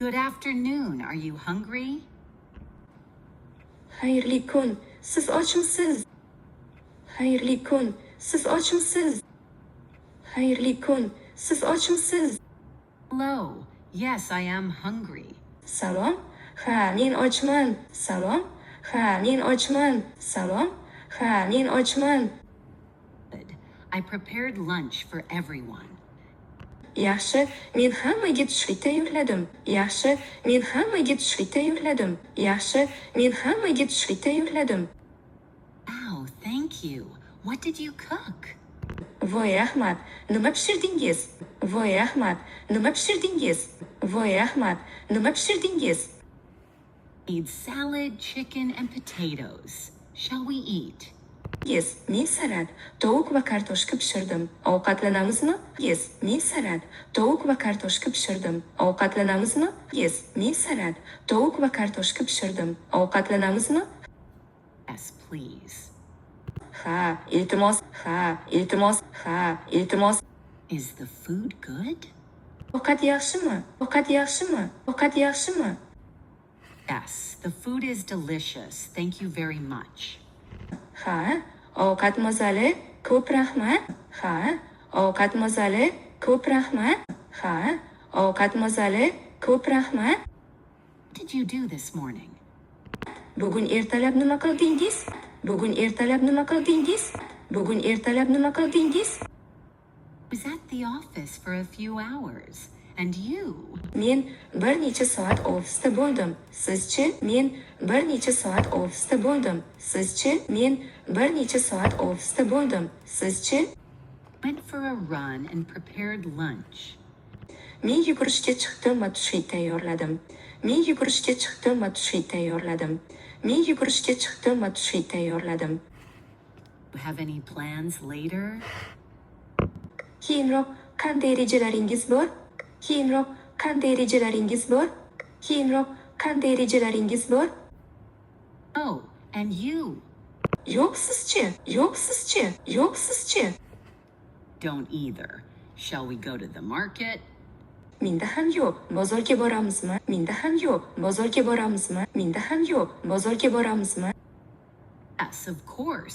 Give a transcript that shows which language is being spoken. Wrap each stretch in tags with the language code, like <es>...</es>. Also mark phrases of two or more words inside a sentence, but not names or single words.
<en>Good afternoon. Are you hungry?</en> <uz>Xayrli kun. Siz ochmisiz? Xayrli kun. Siz ochmisiz? Xayrli kun. Siz ochmisiz?</uz> <en>Hello. Yes, I am hungry.</en> <uz>Salom. Ha, men ochman. Salom. Ha, men ochman. Salom. Ha, men ochman.</uz> <en>Good. I prepared lunch for everyone.</en> <uz>Yaxshi, men hammaga tushlik tayyorladim. Yaxshi, men hammaga tushlik tayyorladim. Yaxshi, men hammaga tushlik tayyorladim.</uz> <en>Wow, thank you. What did you cook?</en> <uz>Voy rahmat, nima pishirdingiz? Voy rahmat, nima pishirdingiz? Voy rahmat, nima pishirdingiz?</uz> <en>Made salad, chicken, and potatoes. Shall we eat?</en> <uz>Yes, men salat, tovuq va kartoshka pishirdim. Ovqatlanamizmi? Yes, men salat, tovuq va kartoshka pishirdim. Ovqatlanamizmi? Yes, men salat, tovuq va kartoshka pishirdim. Ovqatlanamizmi?</uz> <en>Yes, please.</en> <uz>Ha, iltimos, ha, iltimos, ha, iltimos.</uz> <en>Is the food good?</en> <uz>Ovqat yaxshimi? Ovqat yaxshimi? Ovqat yaxshimi?</uz> <en>Yes, the food is delicious. Thank you very much.</en> <uz>Ha, ovqat mazali, ko'p rahmat. Ha, ovqat mazali, ko'p rahmat. Ha, ovqat mazali, ko'p rahmat.</uz> <en>What did you do this morning?</en> <uz>Bugun ertalab nima qildingiz? Bugun ertalab nima qildingiz? Bugun ertalab nima qildingiz?</uz> <en>I was at the office for a few hours. And you?</en> <uz>Men bir necha soat ofisda bo'ldim. Sizchi? Men bir necha soat ofisda bo'ldim. Sizchi? Men bir necha soat ofisda bo'ldim. Sizchi?</uz> <en>Went for a run and prepared lunch.</en> <uz>Men yugurishga chiqdim va tushlik tayyorladim. Men yugurishga chiqdim va tushlik tayyorladim. Men yugurishga chiqdim va tushlik tayyorladim.</uz> <en>You have any plans later?</en> <uz>Keyinroq qanday rejalaringiz bor? Keyinroq qanday rejalaringiz bor? Keyinroq qanday rejalaringiz bor?</uz> <en>Oh, and you?</en> <uz>Yo'q sizchi? Yo'q sizchi? Yo'q sizchi?</uz> <en>Don't either. Shall we go to the market?</en> <uz>Menda ham yo'q. Bozorga boramizmi? Menda ham yo'q. Bozorga boramizmi? Menda ham yo'q. Bozorga boramizmi?</uz> <en>Yes, of course.</en>